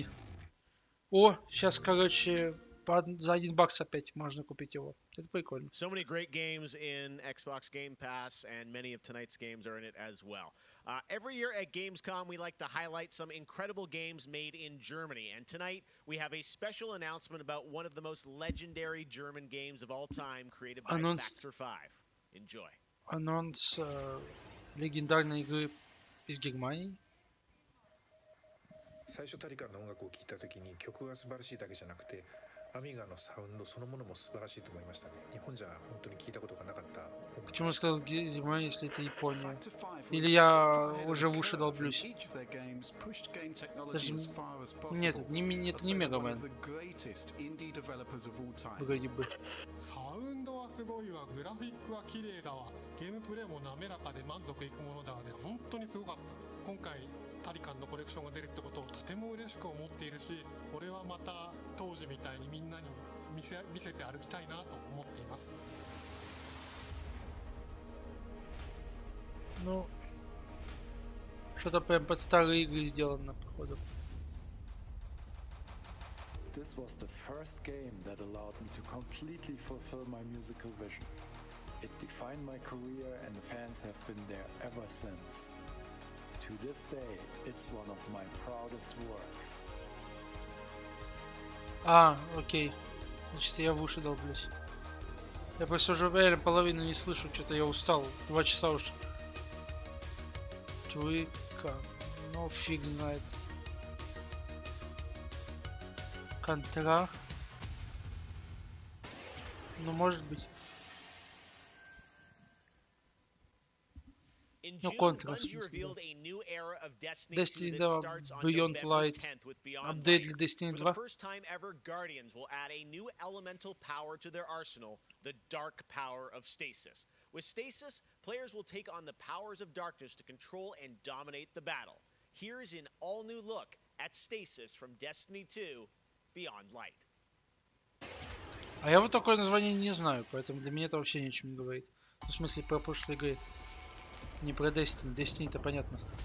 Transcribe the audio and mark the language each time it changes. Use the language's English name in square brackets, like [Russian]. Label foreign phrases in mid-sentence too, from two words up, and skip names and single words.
[Russian] О, сейчас, короче, за $1 опять можно купить его. Это прикольно. [English] So many great games in Xbox Game Pass, and many of tonight's games are in it as well. Every year at Gamescom, we like to highlight some incredible games made in Germany. And tonight, we have a special announcement about one of the most legendary German games of all time, created by Factor 5. Enjoy. [Russian] Анонс легендарной игры из Германии. [Japanese] 最初タリカンの音楽を聴いた時に曲が素晴らしいだけじゃなくてアミガのサウンドそのものも素晴らしいと思いましたね。日本じゃ本当に聞いたことがなかった。 [Russian] Почему сказал Германия, если это Япония? Или я уже в уши долблюсь? Даже... Нет, это не Мегамен. Вроде бы. [Japanese] サウンドはすごいわ、グラフィックは綺麗だわ、ゲームプレイも滑らかで満足いくものだわで本当にすごかった。今回タリカンのコレクションが出るってことをとても嬉しく思っているし、これはまた当時みたいにみんなに見せて歩きたいなと思っています。 [Russian] Ну, что-то прям под старые игры сделано, походу. [English] This was the first game that allowed me to completely fulfill my musical vision. It defined my career and the fans have been there ever since. To this day, it's one of my proudest works. [Russian] Окей. Значит, я в уши долблюсь. Я просто уже реально половину не слышу, что-то я устал. 2 часа уж. Твика. Ну, фиг знает. Контра. Ну, может быть. Ну, контра, в смысле, да. Destiny 2 Beyond Light. Апдейт для Destiny 2. [English] Guardians will add a new elemental power to their arsenal, the dark power of stasis. With stasis, players will take on the powers of darkness to control and dominate the battle. Here's an all-new look at stasis from Destiny 2 Beyond Light. [Russian] А я вот такое название не знаю, поэтому для меня это вообще ни о чем не говорит. В смысле, про прошлые игры. Не про Destiny. Destiny-то понятно.